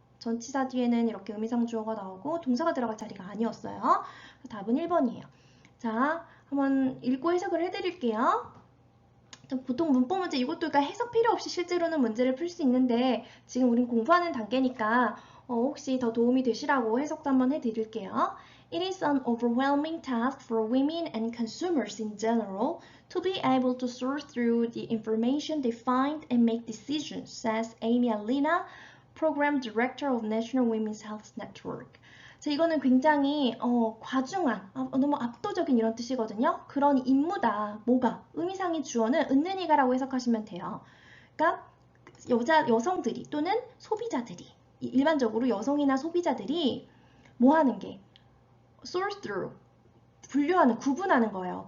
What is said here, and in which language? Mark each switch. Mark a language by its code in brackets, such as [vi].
[ko] 전치사 뒤에는 이렇게 의미상 주어가 나오고 동사가 들어갈 자리가 아니었어요. 답은 1번이에요. 자, 한번 읽고 해석을 해드릴게요. 보통 문법 문제 이것도 그러니까 해석 필요 없이 실제로는 문제를 풀 수 있는데 지금 우린 공부하는 단계니까 혹시 더 도움이 되시라고 해석도 한번 해드릴게요. [en] It is an overwhelming task for women and consumers in general to be able to sort through the information they find and make decisions, says Amy Alina, Program Director of National Women's Health Network. [ko] 자, 이거는 굉장히 과중한, 너무 압도적인 이런 뜻이거든요. 그런 임무다. 뭐가? 의미상의 주어는 은는이가라고 해석하시면 돼요. 그러니까 여성들이 또는 소비자들이 일반적으로 여성이나 소비자들이 뭐 하는 게 sort through 분류하는, 구분하는 거예요.